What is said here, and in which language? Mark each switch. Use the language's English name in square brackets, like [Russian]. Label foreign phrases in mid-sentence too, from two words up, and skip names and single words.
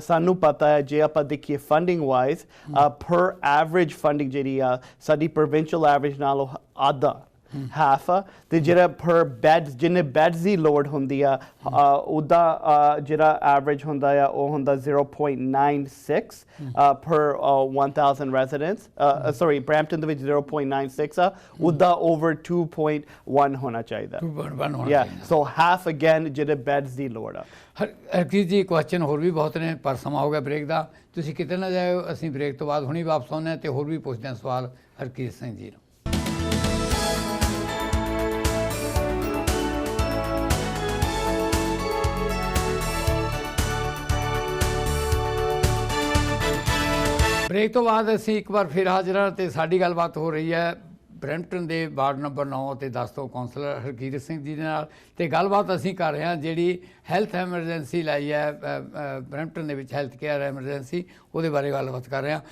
[Punjabi] ਸਾਨੂੰ ਪਤਾ ਹੈ ਜੇ ਆਪਾਂ ਦੇਖੀਏ [English] funding wise [Punjabi] ਪਰ [English] average funding [Punjabi] ਜਿਹੜੀ ਆ ਸਾਡੀ [English] provincial average [Punjabi] ਨਾਲੋਂ ਆਧਾ half ਆ, ਤੇ ਜਿਹੜਾ ਪਰ ਬੈਡਸ ਜਿੰਨੇ ਬੈਡਸ ਦੀ ਲੋੜ ਹੁੰਦੀ ਆ ਉਹਦਾ ਜਿਹੜਾ ਐਵਰੇਜ ਹੁੰਦਾ ਆ ਉਹ ਹੁੰਦਾ 0.96 [English] per 1000 residents, [Punjabi] sorry ਬਰੈਂਪਟਨ ਦੇ ਵਿੱਚ 0.96 ਆ, ਉਹਦਾ over 2.1 ਹੋਣਾ ਚਾਹੀਦਾ। 2.1 ਹੋਣਾ [English] yeah, [Punjabi] ਚਾਹੀਦਾ। [English] so half again [Punjabi] ਜਿਹੜੇ ਬੈਡਸ ਦੀ ਲੋੜ ਆ। ਹਰਕੀਤ ਜੀ, ਕੁਐਸਚਨ ਹੋਰ ਵੀ ਬਹੁਤ ਨੇ ਪਰ ਸਮਾਂ ਹੋ ਗਿਆ ਬ੍ਰੇਕ ਦਾ, ਤੁਸੀਂ ਕਿਤੇ ਨਾ ਜਾਇਓ, ਅਸੀਂ ਬ੍ਰੇਕ ਤੋਂ ਬਾਅਦ ਹੁਣੀ ਵਾਪਸ ਆਉਂਦੇ ਹਾਂ ਤੇ ਹੋਰ ਵੀ ਪੁੱਛਦੇ ਹਾਂ ਸਵਾਲ ਹਰਕੀਤ ਸਿੰਘ ਜੀ ਨੂੰ। ਬ੍ਰੇਕ ਤੋਂ ਬਾਅਦ ਅਸੀਂ ਇੱਕ ਵਾਰ ਫਿਰ ਹਾਜ਼ਰ ਹਾਂ ਤੇ ਸਾਡੀ ਗੱਲਬਾਤ ਹੋ ਰਹੀ ਹੈ ਬਰੈਂਪਟਨ ਦੇ ਵਾਰਡ ਨੰਬਰ 9 ਅਤੇ 10 ਤੋਂ ਕੌਂਸਲਰ ਹਰਕੀਰਤ ਸਿੰਘ ਜੀ ਦੇ ਨਾਲ, ਤੇ ਗੱਲਬਾਤ ਅਸੀਂ ਕਰ ਰਹੇ ਹਾਂ ਜਿਹੜੀ [English] health emergency [Punjabi] ਲਾਈ ਹੈ ਬਰੈਂਪਟਨ ਦੇ ਵਿੱਚ, [English] health care emergency, [Punjabi] ਉਹਦੇ ਬਾਰੇ ਗੱਲਬਾਤ ਕਰ ਰਹੇ ਹਾਂ।